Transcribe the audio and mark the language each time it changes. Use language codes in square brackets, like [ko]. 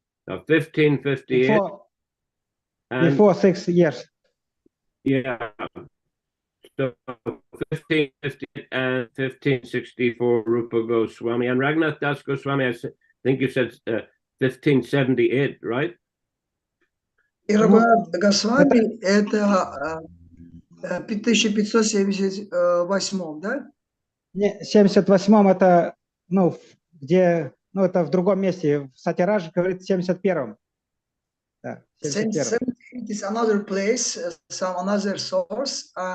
[en] 1558. Before 6 years. Yeah. So 1558 and 1564 Rupa Goswami. And Raghunath Das Goswami, I think you said 1578, right? [ru] И Рагунат Госвами это 1578, да? Не, 78-м это, ну, где, ну, это в другом месте. В Сатирадж говорит 71-м. Да, 71-м. [en] It is another place, some another source.